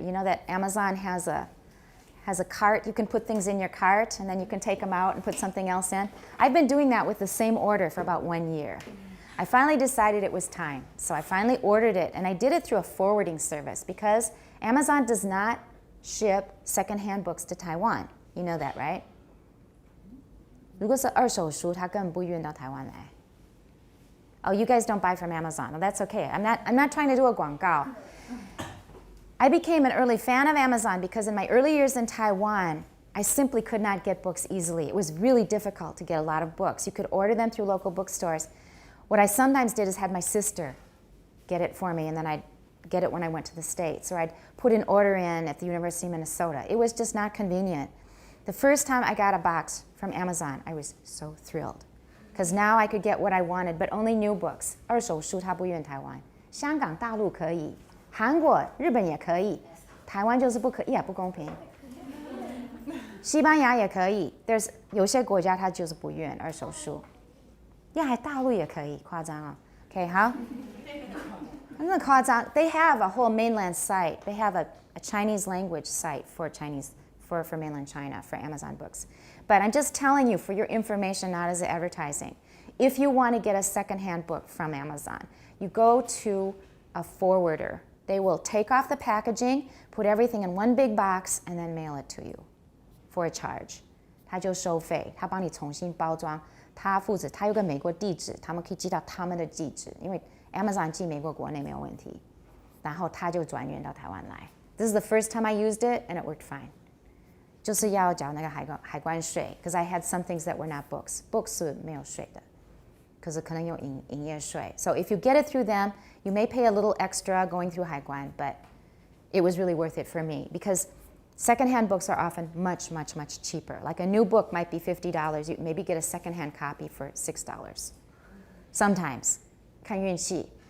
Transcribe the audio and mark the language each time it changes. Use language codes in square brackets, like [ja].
[en] You know that Amazon has a cart. You can put things in your cart and then you can take them out and put something else in. I've been doing that with the same order for about 1 year. I finally decided it was time. So I finally ordered it, and I did it through a forwarding service because Amazon does not ship secondhand books to Taiwan. You know that, right? [zh] 如果是二手书，它根本不运到台湾来。 [en] Oh, you guys don't buy from Amazon. Well, that's okay. I'm not trying to do a 广告. I became an early fan of Amazon because in my early years in Taiwan, I simply could not get books easily. It was really difficult to get a lot of books. You could order them through local bookstores. What I sometimes did is had my sister get it for me, and then I'd get it when I went to the States, or I'd put an order in at the University of Minnesota. It was just not convenient. The first time I got a box from Amazon, I was so thrilled because now I could get what I wanted, but only new books. [zh] 二手书它不运台湾，香港、大陆可以，韩国、日本也可以，台湾就是不可以，不公平。西班牙也可以，有些国家它就是不运二手书。 Yeah, 大陆也可以，夸张啊。 Okay, 好。真的夸张。 [en] They have a whole mainland site. They have a Chinese language site for mainland China for Amazon books. But I'm just telling you for your information, not as advertising. If you want to get a secondhand book from Amazon, you go to a forwarder. They will take off the packaging, put everything in one big box, and then mail it to you for a charge. [zh] 他就收费，他帮你重新包装。他负责，他有个美国地址，他们可以寄到他们的地址，因为 Amazon 寄美国国内没有问题，然后他就转运到台湾来。 [en] This is the first time I used it, and it worked fine. [zh] 就是要缴那个海关税 [en] because I had some things that were not books. [zh] Books 是没有税的 [en] because [zh] 可能有营业税。 [en] So if you get it through them, you may pay a little extra going through 海关, but it was really worth it for me because secondhand books are often much, much, much cheaper. Like a new book might be $50. You maybe get a secondhand copy for $6. Sometimes. [zh] 看运气.